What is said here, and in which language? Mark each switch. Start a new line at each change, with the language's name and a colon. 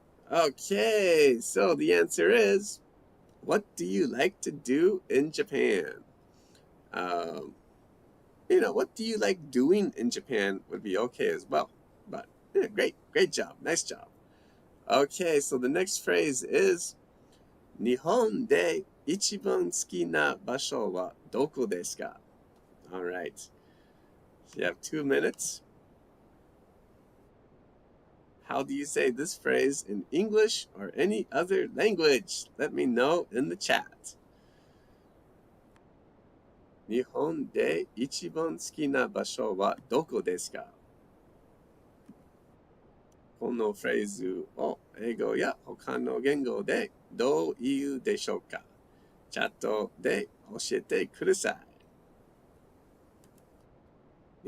English: Okay, so the answer is, what do you like to do in Japan? What do you like doing in Japan would be okay as well. But yeah, great job, nice job. Okay, so the next phrase is,
Japanese: 日本で一番好きな場所はどこですか?
English: All right. So you have 2 minutes. How do you say this phrase in English or any other language? Let me know in the chat.
Japanese: 日本で一番好きな場所はどこですか? このフレーズを英語や他の言語でどう言うでしょうか? チャットで教えてください。